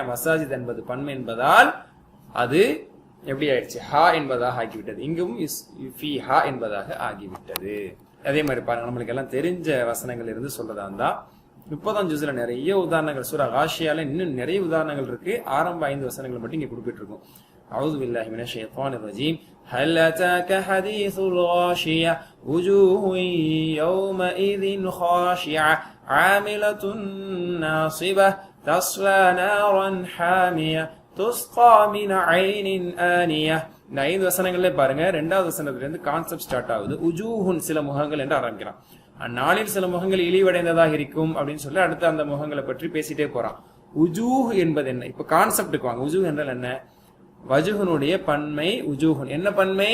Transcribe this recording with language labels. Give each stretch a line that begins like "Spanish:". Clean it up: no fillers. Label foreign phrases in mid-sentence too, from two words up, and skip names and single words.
Tamil: மசாஜித் என்பது பன்மை என்பதால் அது எப்படி ஆயிடுச்சு? ஹா என்பதாக ஆகிவிட்டது. இங்கும் ஃபீஹா என்பதாக ஆகிவிட்டது. அதே மாதிரி பாருங்க, நம்மளுக்கு எல்லாம் தெரிஞ்ச வசனங்கள் இருந்து சொல்றதா இருந்தா 30ஆம் ஜுஸ்ல நிறைய உதாரணங்கள், சூரா காஷியால இன்னும் நிறைய உதாரணங்கள் இருக்கு. ஆரம்ப 5 வசனங்கள் மட்டும் இங்க குறிப்பிட்டிருக்கும்.
Arabic: أعوذ بالله من الشيطان الرجيم هل أتاك حديث الغاشية وجوه يومئذ خاشعة عاملة ناصبة تصلى نارا حامية تسقى من عين آنية.
Tamil: இந்த 5 வசனங்களே பாருங்க. 2வது வசனத்துல இருந்து
English: concept start
Tamil: ஆகுது. உஜூஹுன், சில முகங்கள் என்று ஆரம்பிக்கிறான். அந்நாளில் சில முகங்கள் இழிவடைந்ததாக இருக்கும் அப்படின்னு சொல்லி அடுத்து அந்த முகங்களை பற்றி பேசிட்டே போறான். உஜூஹ் என்பது என்ன? இப்ப கான்செப்டுக்கு வாங்க. உஜூஹ் என்றால் என்ன? வஜுஹனுடைய பன்மை உஜூஹுன். என்ன பன்மை?